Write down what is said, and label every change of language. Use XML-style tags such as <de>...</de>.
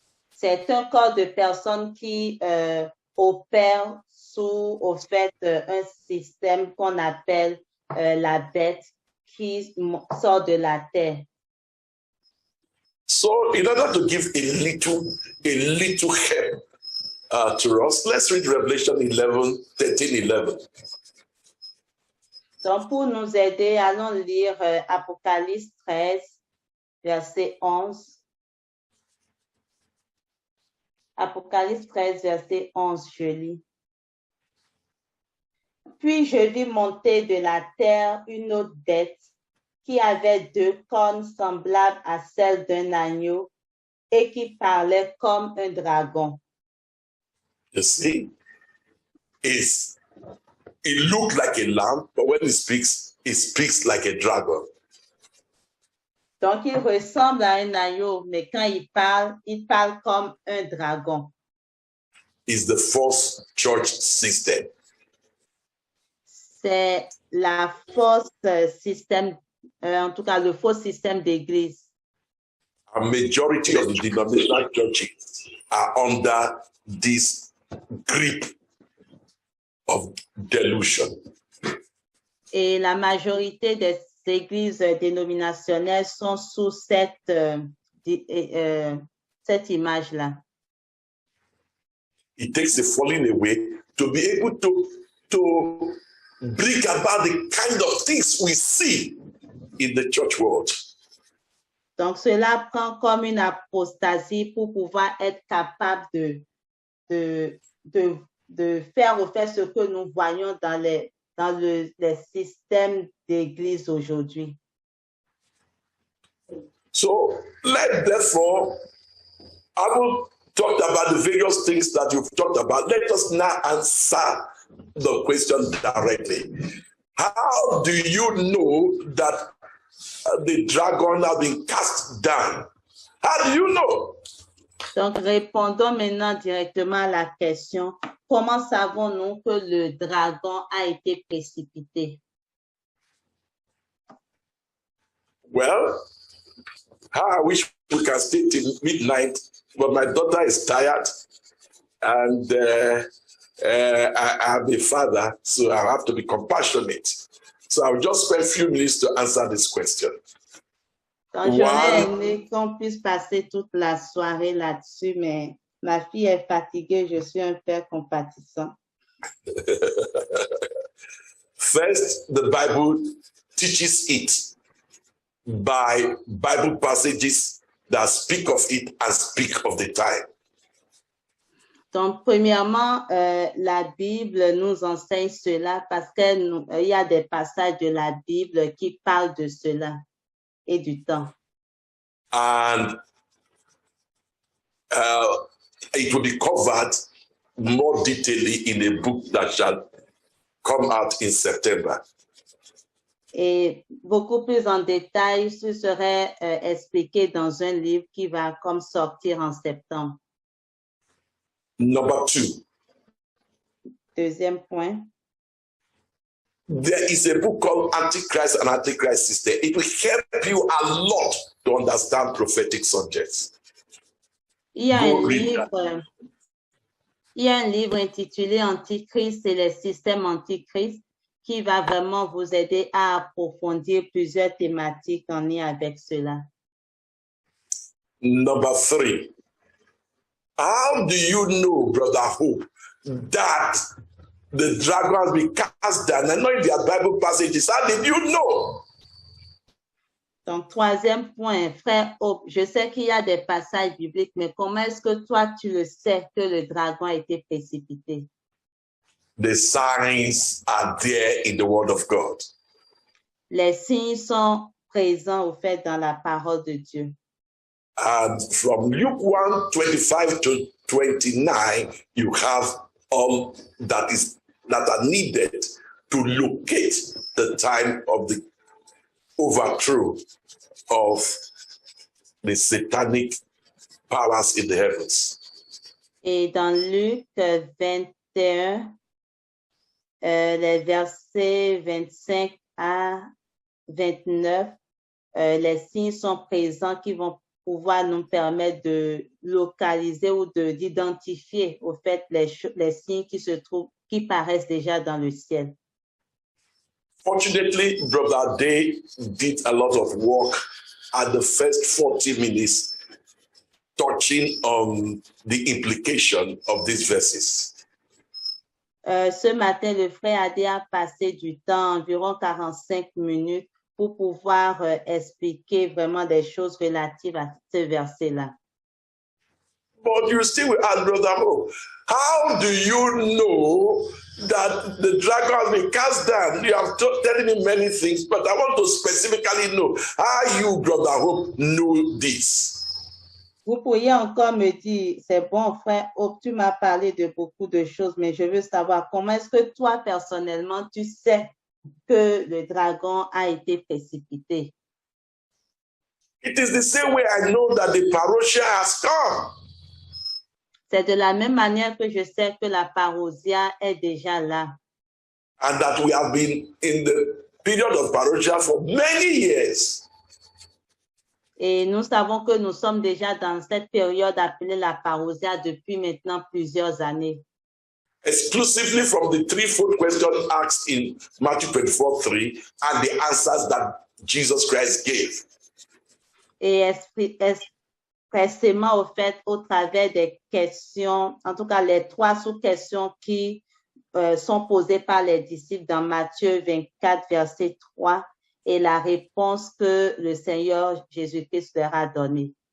<fr>C'est un corps de personnes qui opèrent sous, au fait, un système qu'on appelle la bête qui sort de la terre.</fr> <en>So, in order to give a little help to us, let's read Revelation 13:11.</en> <fr>Donc, pour nous aider, allons lire Apocalypse 13, verset 11. Apocalypse 13, verset 11, je lis. Puis je vis monter de la terre une autre bête qui avait 2 cornes semblables à celles d'un agneau et qui parlait comme un dragon.</fr> <en>You see, it looked like a lamb, but when it speaks like a dragon.</en> <fr>Donc, il ressemble à un agneau, mais quand il parle comme un dragon.</fr> <en>It's the false church system.</en> <fr>C'est la fausse système, en tout cas le faux système d'église.</fr> <en>A majority of the denominational churches are under this grip of delusion.</en> <fr>Et la majorité des églises dénominationnelles sont sous cette image-là.</fr> <en>It takes a falling away to be able to bring about the kind of things we see in the church world.</en> <fr>Donc, cela prend comme une apostasie pour pouvoir être capable de faire au fait ce que nous voyons dans les systèmes d'église aujourd'hui.</fr> <en>So, therefore, having talked about the various things that you've talked about, let us now answer the question directly. How do you know that the dragon has been cast down? How do you know?</en> <fr>Donc, répondons maintenant directement à la question. Comment savons-nous que le dragon a été précipité?</fr> <en>Well, I wish we can stay till midnight, but my daughter is tired, and I am a father, so I have to be compassionate. So I'll just spend a few minutes to answer this question.</en> <fr>Donc, j'aurais aimé qu'on puisse passer toute la soirée là-dessus, mais ma fille est fatiguée, je suis un père compatissant.</fr> <en>First, the Bible teaches it by Bible passages that speak of it and speak of the time.</en> <fr>Donc, premièrement, la Bible nous enseigne cela parce qu'il y a des passages de la Bible qui parlent de cela et du temps.</fr> <en>And it will be covered more detailedly in a book that shall come out in September.</en> <fr>Et beaucoup plus en détail, ce serait expliqué dans un livre qui va comme sortir en septembre.</fr> <en>Number 2.</en> <fr>Deuxième point.</fr> <en>There is a book called Antichrist and Antichrist System. It will help you a lot to understand prophetic subjects.</en> <fr>Il y a un livre intitulé Antichrist et les systèmes Antichrist qui va vraiment vous aider à approfondir plusieurs thématiques en lien avec cela.</fr> <en>Number 3. How do you know, Brother Hope, that the dragon has been cast down? I know in their Bible passages. How did you know?</en> <fr>Donc, troisième point, frère Hope, je sais qu'il y a des passages bibliques, mais comment est-ce que toi, tu le sais que le dragon a été précipité?</fr> <en>The signs are there in the Word of God.</en> <fr>Les signes sont présents au fait dans la parole de Dieu.</fr> <en>And from Luke 1, 25 to 29, you have all that are needed to locate the time of the overthrow of the satanic powers in the heavens.</en> <fr>Et dans Luc 21, les versets 25 à 29, les signes sont présents qui vont pouvoir nous permettre de localiser ou d'identifier au fait les signes qui paraissent déjà dans le ciel.</fr> <en>Fortunately, Brother Day did a lot of work at the first 40 minutes touching on the implication of these verses.</en> <fr>Ce matin, le frère Adé a passé du temps, environ 45 minutes, pour pouvoir expliquer vraiment des choses relatives à ce verset-là.</fr> <en>But you still will ask, Brother Hope, how do you know that the dragon has been cast down? You have telling me many things, but I want to specifically know how you, Brother Hope, know this.</en> <fr>Vous pourriez encore me dire, c'est bon, frère Hope, tu m'as parlé de beaucoup de choses, mais je veux savoir comment est-ce que toi, personnellement, tu sais que le dragon a été précipité?</fr> <en>It is the same way I know that the parousia has come.</en> <fr>C'est de la même manière que je sais que la parousia est déjà là.</fr> <en>And that we have been in the period of parousia for many years.</en> <fr>Et nous savons que nous sommes déjà dans cette période appelée la parousia depuis maintenant plusieurs années.</fr> <en>Exclusively from the threefold question asked in Matthew 24:3 and the answers that Jesus Christ gave.</en> <fr>Et expressément au fait au travers des questions, en tout cas les 3 sous-questions qui sont posées par les disciples dans Matthieu 24, verset 3 et la réponse que le Seigneur Jésus-Christ leur a donnée.</fr>